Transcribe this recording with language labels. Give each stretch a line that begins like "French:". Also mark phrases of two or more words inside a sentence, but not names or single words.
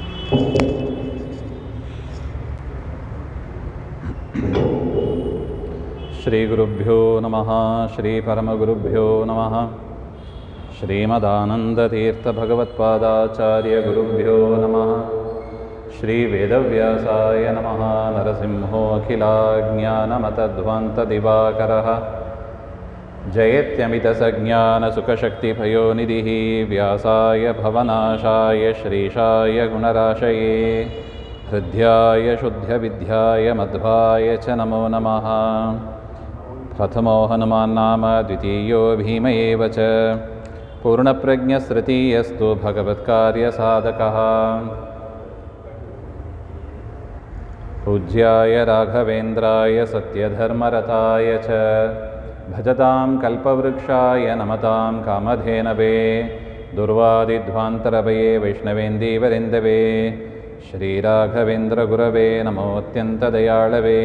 Sanskrit: ಶ್ರೀಗುರುಭ್ಯೋ ನಮಃ. ಶ್ರೀ ಪರಮಗುರುಭ್ಯೋ ನಮಃ. ಶ್ರೀಮದಾನಂದತೀರ್ಥಭಗವತ್ಪಾದಾಚಾರ್ಯ ಗುರುಭ್ಯೋ ನಮಃ. ಶ್ರೀ ವೇದವ್ಯಾಸಾಯ ನಮಃ. ನರಸಿಂಹೋ ಅಖಿಲಾಜ್ಞಾನಮತಧ್ವಾಂತದಿವಾಕರಃ ಜಯತ್ಯಮಿತಸಜ್ಞಾನಸುಖಶಕ್ತಿಭಯೋನಿಧಿಃ ವ್ಯಾಸಾಯ ಭವನಾಶಾಯ ಶ್ರೀಶಾಯ ಗುಣರಾಶಯೇ ಹೃದ್ಯಾಯ ಶುದ್ಧವಿದ್ಯಾಯ ಮಧ್ವಾಯ ಚ ನಮೋ ನಮಃ. ಪ್ರಥಮೋ ಹನುಮಾನ್ ನಾಮ ದ್ವಿತೀಯೋ ಭೀಮ ಏವ ಚ ಪೂರ್ಣಪ್ರಜ್ಞಸ್ತೃತೀಯಸ್ತು ಭಗವತ್ಕಾರ್ಯಸಾಧಕಃ. ಪೂಜ್ಯಾಯ ರಾಘವೇಂದ್ರಾಯ ಸತ್ಯಧರ್ಮರತಾಯ ಚ ಭಜತಾಂ ಕಲ್ಪವೃಕ್ಷಾಯ ನಮತಾಂ ಕಾಮಧೇನವೇ ದುರ್ವಾದಿಧ್ವಾಂತರವಯೇ ವೈಷ್ಣವೇಂದೀವರೆಂದವೇ ಶ್ರೀರಾಘವೇಂದ್ರಗುರವೇ ನಮೋऽತ್ಯಂತದಯಾಳವೇ.